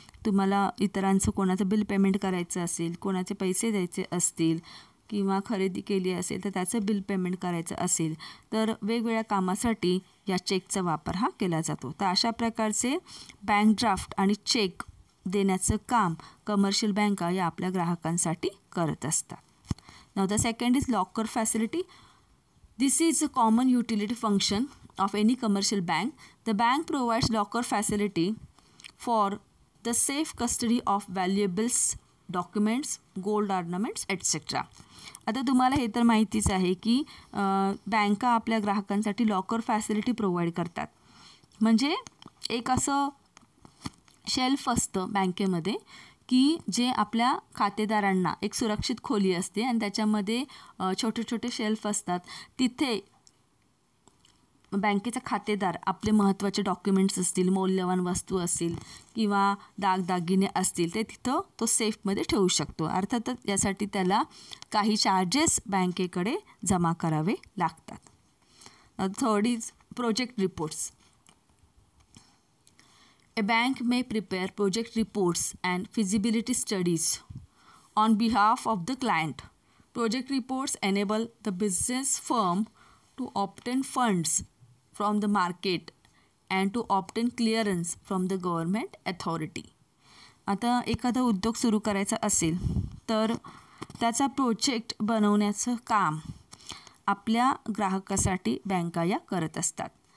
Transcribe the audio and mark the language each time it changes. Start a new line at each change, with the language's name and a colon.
Marathi: तुम्हाला इतरांचं कोणाचं bill payment करायचं असेल, कोणाचे पैसे द्यायचे असतील किंवा खरेदी केली असेल तर त्याचं बिल पेमेंट करायचं असेल, तर वेगवेगळ्या कामासाठी या चेकचा वापर हा केला जातो. तर अशा प्रकारचे बँक ड्राफ्ट आणि चेक देण्याचं काम कमर्शियल बँका या आपल्या ग्राहकांसाठी करत असतात.
English: नाव the second is locker facility. This is a common utility function of any commercial bank. The bank provides locker facility for the safe custody of valuables, documents, gold ornaments, etc.
Marathi: आता तुम्हाला हे तर माहितीच आहे की बँका आपल्या ग्राहकांसाठी लॉकर फॅसिलिटी प्रोव्हाइड करतात. म्हणजे एक असं शेल्फ असतं बँकेमध्ये की जे आपल्या खातेदारांना, एक सुरक्षित खोली असते आणि त्याच्यामध्ये छोटे छोटे शेल्फ असतात. तिथे बँकेचा खातेदार आपले महत्त्वाचे डॉक्युमेंट्स असतील, मौल्यवान वस्तू असतील किंवा दागदागिने असतील ते तिथं तो सेफमध्ये ठेवू शकतो. अर्थातच यासाठी त्याला काही चार्जेस बँकेकडे जमा करावे लागतात.
English: Third is project reports. A bank may prepare project reports and feasibility studies on behalf of the client. Project reports enable the business firm to obtain funds from the market and to obtain clearance from the government authority.
Marathi: आता एखादा उद्योग सुरू करायचा असेल तर त्याचा project बनवण्याचं काम आपल्या ग्राहकासाठी बँका या करत असतात.